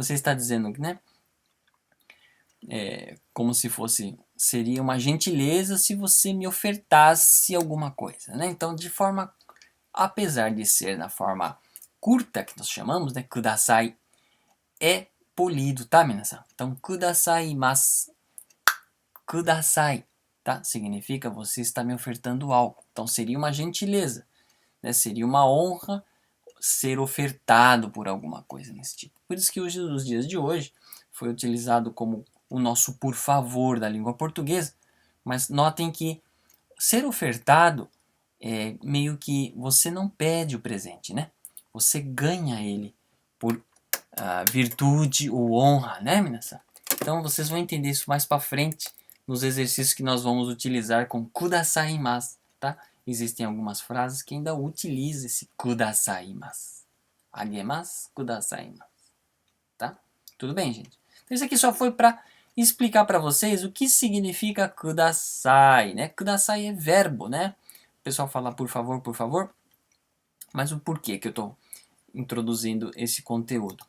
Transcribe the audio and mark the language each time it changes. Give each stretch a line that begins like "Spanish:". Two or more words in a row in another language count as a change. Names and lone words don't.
Portuguese: Você está dizendo, né? Como se fosse seria uma gentileza se você me ofertasse alguma coisa, né? Então, apesar de ser na forma curta, que nós chamamos, né? Kudasai, é polido, tá, minasan? Então, kudasaimasu. Kudasai, tá? Significa você está me ofertando algo. Então, seria uma gentileza, né? Seria uma honra ser ofertado por alguma coisa nesse tipo. Por isso que hoje, nos dias de hoje, foi utilizado como o nosso por favor da língua portuguesa, mas notem que ser ofertado é meio que você não pede o presente, né? Você ganha ele por virtude ou honra, né, meninas? Então vocês vão entender isso mais para frente nos exercícios que nós vamos utilizar com kudasaimasu, tá? Existem algumas frases que ainda utilizam esse kudasaimasu.
Japanese: あげます、くださいます,
Portuguese: tá? Tudo bem, gente? Então isso aqui só foi para explicar para vocês o que significa kudasai, né? Kudasai é verbo, né? O pessoal fala por favor, mas o porquê que eu estou introduzindo esse conteúdo?